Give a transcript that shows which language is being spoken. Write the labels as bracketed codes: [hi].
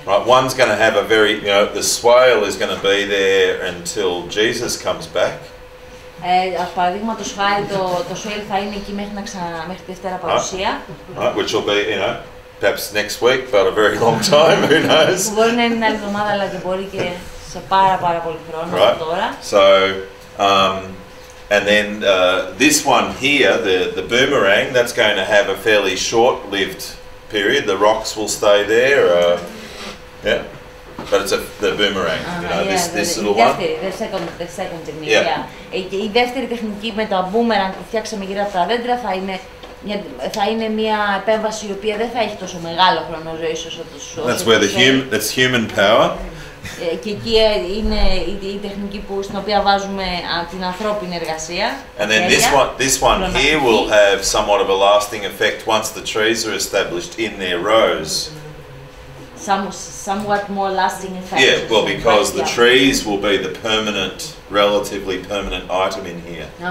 [en] Right, one's going to have a very, you know, the swale is going to be there until Jesus comes back. [el] Παραδείγματος χάρη το swale θα είναι εκεί μέχρι τη Δευτέρα παρουσία. [en] Right, which will be, you know, perhaps next week, but a very long time, who knows. [el] Μπορεί να είναι την άλλη εβδομάδα, αλλά και μπορεί και σε πάρα πολύ χρόνο από τώρα. [en] So, and then this one here, the boomerang, that's going to have a fairly short-lived period. The rocks will stay there, yeah. But it's the boomerang, you know, this little one. The second technique, yeah. [el] Η δεύτερη τεχνική με τα boomerang που φτιάξαμε γύρω από τα δέντρα θα είναι μια επέμβαση η οποία δεν θα έχει τόσο μεγάλο χρόνο ζωής όσο [en] That's where that's human power. [el] Και εκεί είναι η τεχνική στην οποία βάζουμε την ανθρώπινη εργασία. [en] And then this one here will have somewhat of a lasting effect once the trees are established in their rows. Somewhat more lasting effect. Yeah, well, because the trees will be the relatively permanent item in here.